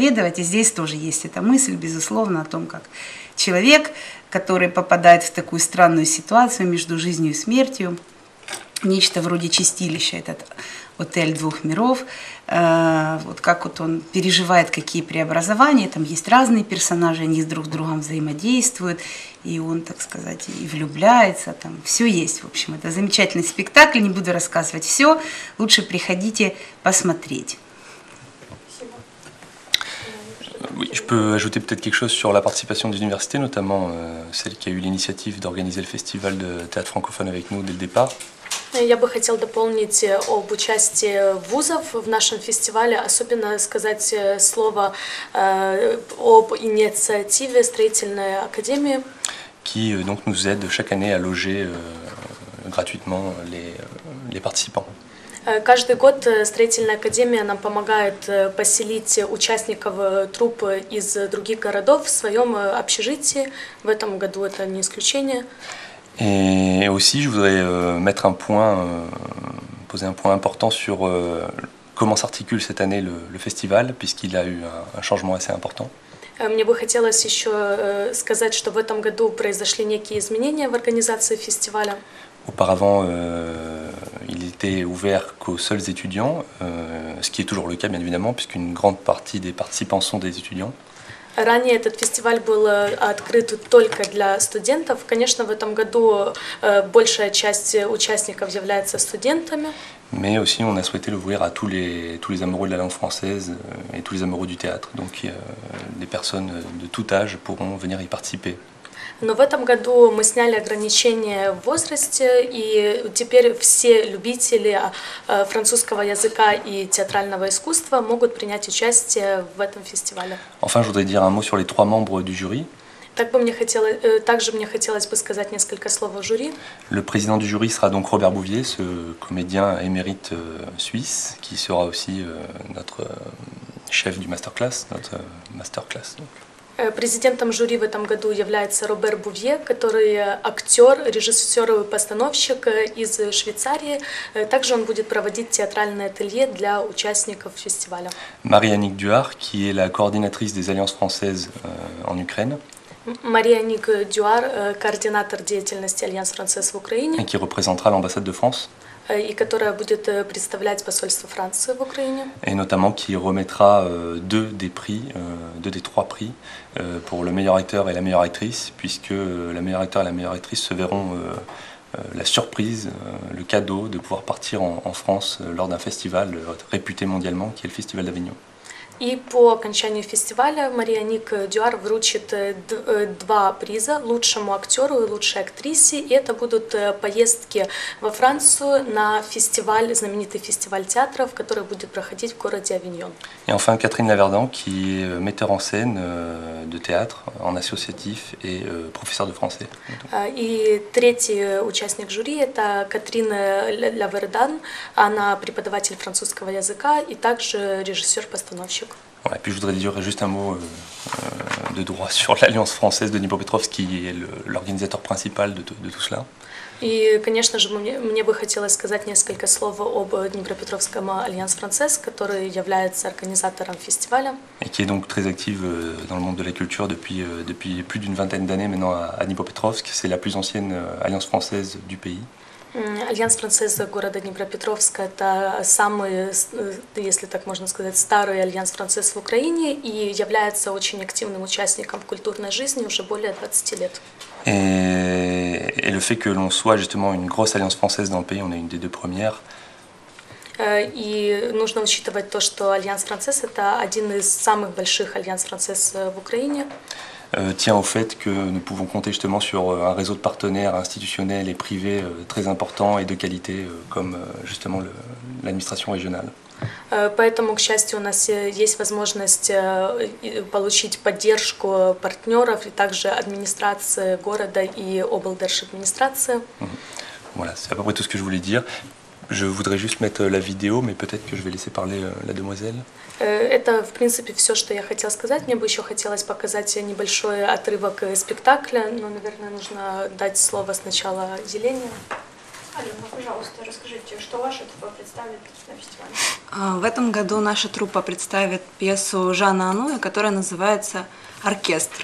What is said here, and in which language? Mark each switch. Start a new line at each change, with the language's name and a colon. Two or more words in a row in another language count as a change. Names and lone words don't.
Russian: И здесь тоже есть эта мысль, безусловно, о том, как человек, который попадает в такую странную ситуацию между жизнью и смертью, нечто вроде чистилища, этот отель двух миров, вот как вот он переживает какие преобразования, там есть разные персонажи, они друг с другом взаимодействуют, и он, так сказать, и влюбляется, там все есть, в общем, это замечательный спектакль, не буду рассказывать все, лучше приходите посмотреть.
French: Oui, je peux ajouter peut-être quelque chose sur la participation des universités, notamment celle qui a eu l'initiative d'organiser le festival de théâtre francophone avec nous dès le départ.
Russian: Я бы хотел дополнить об участии вузов в нашем фестивале, особенно сказать слово об инициативе строительной академии,
French: Qui donc nous aide chaque année à loger gratuitement les participants.
Russian: Каждый год строительная академия нам помогает поселить участников труппы из других городов в своем общежитии. В этом году это не исключение.
French: Et aussi, je voudrais mettre un point, poser un point important sur comment s'articule cette année le festival, puisqu'il a eu un changement assez important.
Russian: Мне бы хотелось еще сказать, что в этом году произошли некие изменения в организации фестиваля.
French: Auparavant, il était ouvert qu'aux seuls étudiants, ce qui est toujours le cas bien évidemment, puisqu'une grande partie des participants sont des étudiants.
Russian: Ранее этот фестиваль был открыт только для студентов. Конечно, в этом году большая часть участников является студентами.
French: Mais aussi, on a souhaité l'ouvrir à tous les amoureux de la langue française et tous les amoureux du théâtre. Donc, des personnes de tout âge pourront venir y participer.
Russian: Но в этом году мы сняли ограничения в возрасте, и теперь все любители французского языка и театрального искусства могут принять участие в этом фестивале.
French: Enfin, je voudrais dire un mot sur les 3 membres du jury.
Russian: Также мне хотелось бы сказать несколько слов о жюри.
French: Le président du jury sera donc Robert Bouvier, ce comédien émérite suisse, qui sera aussi notre chef du masterclass, notre masterclass.
Russian: Президентом жюри в этом году является Робер Бувье, который актер, режиссер и постановщик из Швейцарии. Также он будет проводить театральное ателье для участников фестиваля.
French: Marie-Annick Duhart, qui est la coordinatrice des alliances françaises en Ukraine.
Russian: Маrie-Annick Duhart, координатор деятельности Альянс Францез в Украине.
French: Et qui représentera l'ambassade de France.
Russian: И которая будет представлять посольство Франции в Украине.
French: Et notamment qui remettra deux des 3 prix pour le meilleur acteur et la meilleure actrice, puisque le meilleur acteur et la meilleure actrice se verront la surprise, le cadeau de pouvoir partir en France lors d'un festival réputé mondialement, qui est le Festival d'Avignon.
Russian: И по окончанию фестиваля Маrie-Annick Duhart вручит 2 приза лучшему актеру и лучшей актрисе. И это будут поездки во Францию на фестиваль, знаменитый фестиваль театров, который будет проходить в городе Авиньон.
French: Et enfin Catherine Laverdand, qui est metteur en scène de théâtre en associatif et professeur de français.
Russian: И третий участник жюри – это Катрин Лавердан. Она преподаватель французского языка и также режиссер-постановщик. девушек.
French: Voilà, puis je voudrais dire juste un mot de droit sur l'Alliance française de Dnipropetrovsk, qui est l'organisateur principal de tout cela.
Russian: И, конечно же, мне бы хотелось сказать несколько слов об Днепропетровском Альянс Францез, который является организатором фестиваля.
French: Et qui est donc très active dans le monde de la culture depuis plus d'une vingtaine d'années maintenant à Dnipropetrovsk. C'est la plus ancienne alliance française du pays.
Russian: Альянс Францез города Днепропетровска – это самый, если так можно сказать, старый Альянс Францез в Украине и является очень активным участником в культурной жизни уже более 20 лет.
French: Et le fait que l'on soit justement une grosse alliance française dans le pays, on est une des deux premières.
Russian: И нужно учитывать то, что Альянс Францез – это один из самых больших Альянс Францез в Украине.
French: Tient au fait que nous pouvons compter justement sur un réseau de partenaires institutionnels et privés très important et de qualité, comme justement l'administration régionale.
Russian: Поэтому, к счастью, у нас есть возможность получить поддержку партнеров и также администрации города и облдержадминистрации.
French: Voilà, c'est à peu près tout ce que je voulais dire. Je voudrais juste mettre la vidéo, mais peut-être que je vais laisser parler la demoiselle.
Russian: Это, в принципе, все, что я хотела сказать. Мне бы еще хотелось показать небольшой отрывок спектакля, но, наверное, нужно дать слово сначала Елене. Алена, пожалуйста, расскажите, что ваша труппа представит на фестивале? В этом году наша труппа представит пьесу Жана Ануя, которая называется «Оркестр».